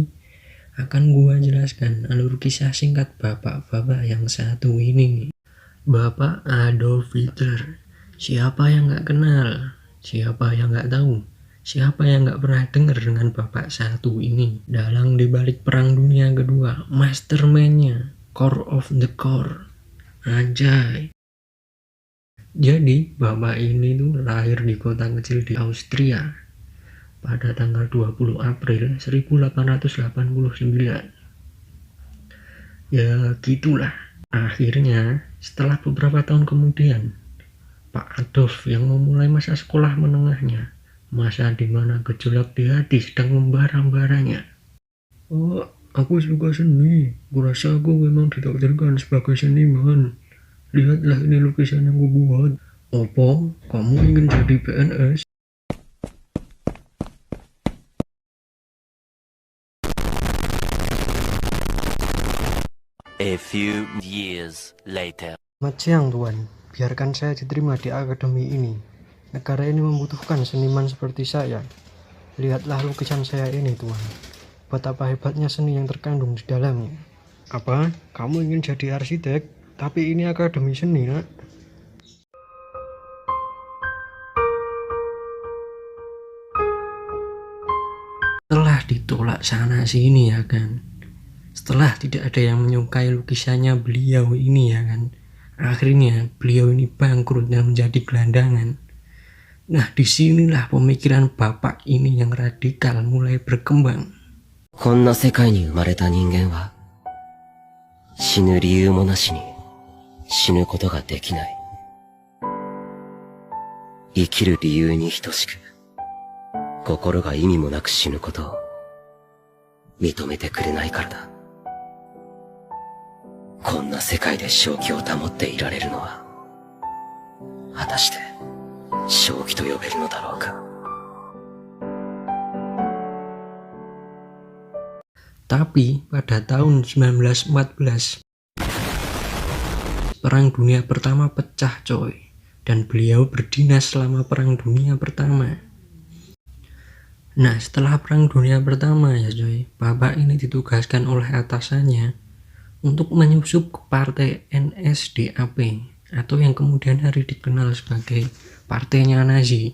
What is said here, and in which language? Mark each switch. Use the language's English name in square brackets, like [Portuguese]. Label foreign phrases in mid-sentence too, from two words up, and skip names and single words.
[Indonesian] Akan gua jelaskan alur kisah singkat bapak-bapak yang satu ini. Bapak Adolf Hitler. Siapa yang nggak kenal? Siapa yang nggak tahu? Siapa yang nggak pernah dengar dengan bapak satu ini? Dalang dibalik Perang Dunia Kedua, mastermind-nya, [English] core of the core. [Indonesian] Anjay. Jadi bapak ini tuh lahir di kota kecil di Austria pada tanggal 20 April 1889. Ya gitulah. Akhirnya setelah beberapa tahun kemudian, Pak Adolf yang memulai masa sekolah menengahnya, masa dimana gejolak di hati sedang membara-baranya. Oh, aku suka seni. Kurasa aku memang ditakdirkan sebagai seniman. Lihatlah ini lukisan yang gue buat. Opo, kamu ingin jadi PNS? [English] A few years later. [Indonesian] Selamat siang Tuan, biarkan saya diterima di akademi ini. Negara ini membutuhkan seniman seperti saya. Lihatlah lukisan saya ini Tuan. Betapa hebatnya seni yang terkandung di dalamnya. Apa? Kamu ingin jadi arsitek? Tapi ini akademi seni, nak. Setelah ditolak sana sini ya kan. Setelah tidak ada yang menyukai lukisannya beliau ini ya kan. Akhirnya beliau ini bangkrut dan menjadi gelandangan. Nah, disinilah pemikiran bapak ini yang radikal mulai berkembang. [Japanese] こんな世界に生まれた人間は、死ぬ理由もなしに死ぬことができない。生きる理由に等しく、心が意味もなく死ぬことを認めてくれないからだ。こんな世界で正気を保っていられるのは、果たして正気と呼べるのだろうか。 [Indonesian] Tapi pada tahun 1914, Perang Dunia Pertama pecah coy, dan beliau berdinas selama Perang Dunia Pertama. Nah, setelah Perang Dunia Pertama ya coy, bapak ini ditugaskan oleh atasannya untuk menyusup ke partai NSDAP, atau yang kemudian hari dikenal sebagai partainya Nazi.